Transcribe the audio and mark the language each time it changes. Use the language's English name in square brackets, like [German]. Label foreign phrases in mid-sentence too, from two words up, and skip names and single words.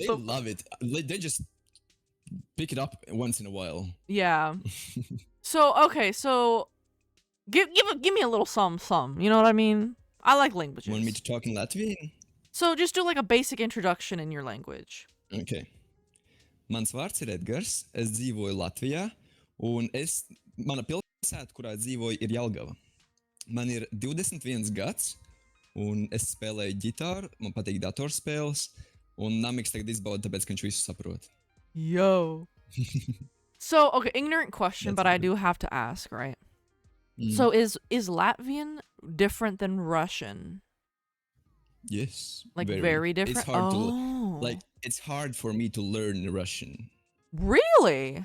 [English] they the fuck? love it. They just pick it up once in a while. Yeah. So okay, so give me a little some. You know what I mean? I like Want me languages. to talk in Latvian? So just do like a basic introduction in your language. Okay. [Latvian] Mans vārds ir Edgars, es dzīvoju Latvijā, un mana pilsēta, kurā dzīvoju, ir Jelgava. Man ir 21 gads, un es spēlēju ģitāru, man patīk datorspēles, un Namiks tagad izbauda, tāpēc, ka viņš visu saprot. [English] Yo. So, okay, ignorant question, That's but I good. do have to ask, right? Mm, So is Latvian different than Russian? yes, Like very. very It's different? hard to Oh. it's hard for me to learn Russian. Really?